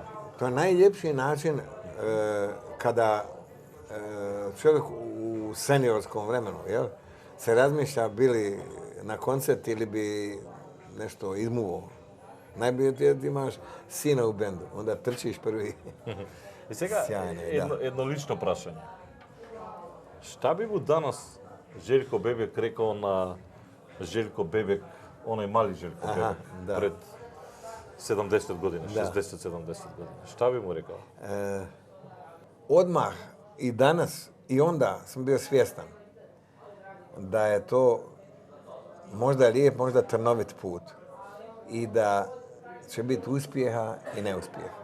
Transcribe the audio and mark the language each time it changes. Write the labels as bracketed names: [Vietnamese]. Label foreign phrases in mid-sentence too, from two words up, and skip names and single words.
[Croatian] To je najljepši način kada čovjek u seniorskom vremenu, jel, se razmišlja bili na koncert ili bi nešto izmuvao. Najbolje ti je da imaš sina u bendu, onda trčiš prvi. [Macedonian] I сега, едно лично прашање. [Croatian] Šta bi mu danas Željko Bebek rekao na Željko Bebek, onaj mali Željko Bebek, pred 70 godina, 60-70 godina? Šta bi mu rekao? Odmah i danas i onda sam bio svjestan da je to možda lijep, možda trnovit put i da će biti uspjeha i neuspjeha.